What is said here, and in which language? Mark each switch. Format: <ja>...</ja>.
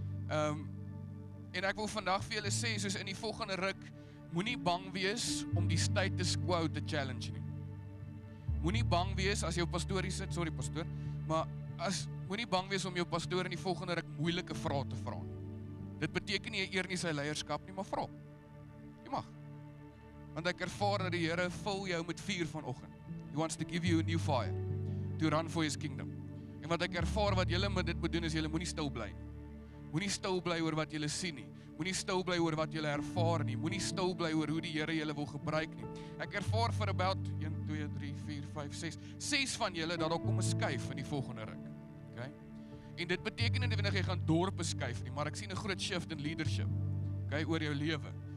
<af>En ek wil vandag vir julle sê, soos in die volgende ruk, moenie bang wees om die status quo te challenge nie. Moenie bang wees as jou pastoor hier sit, sorry pastoor, maar moenie bang wees om jou pastoor in die volgende ruk moeilike vrae te vra. Dit beteken nie jy eer nie sy leierskap nie, maar vra. Jy mag. Want ek ervaar dat die Here vul jou met vuur vanoggend.</af> <en>He wants to give you a new fire to run for his kingdom.</en> <af>En wat ek ervaar wat julle met dit moet doen is julle moenie stil bly nie. Moenie stil bly oor wat julle sien nie. Moenie stil bly oor wat julle ervaar nie. Moenie stil bly oor hoe die Here julle wil gebruik nie. Ek ervaar vir about 1, 2, 3, 4, 5, 6 van julle dat daar kom 'n skuif in die volgende ruk. Okay? En dit beteken nie dat jy gaan dorpe skuif nie, maar ek sien 'n groot</af> <en>shift in leadership.</en> <af>Okay, oor jou lewe.</af>